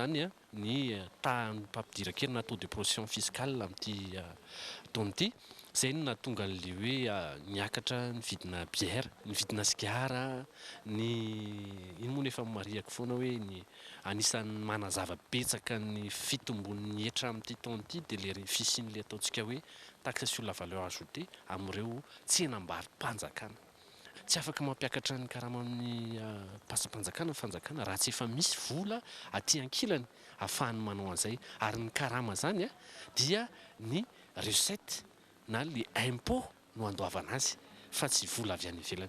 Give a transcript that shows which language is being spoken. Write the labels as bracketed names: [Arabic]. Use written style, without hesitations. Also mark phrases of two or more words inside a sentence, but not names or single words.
[Malagasy] zany ny tahan'ny mpampidiran-kely na [French] taux de pression fiscale [Malagasy] amin'ity taona ity izay no nahatonga an'le hoe niakatra ny vidina bière, ny vidina sigara, ny ino moa nefa mariako foana hoe ny anisan'ny manazava betsaka ny fitombon'ny hetra amin'ity taona ity dia le fisian'le ataontsika hoe [French] taxe sur la valeur ajoutée [Malagasy] amin'ireo tsenam-barim-panjakana. Tsy afaka mampiakatra ny karama amin'ny pasam-panjakana fanjakana raha tsy efa misy vola aty ankilany ahafahany manao an'izay ary ny karama zany dia ny recette na le impôt no andoavana azy fa tsy vola avy any ivelany.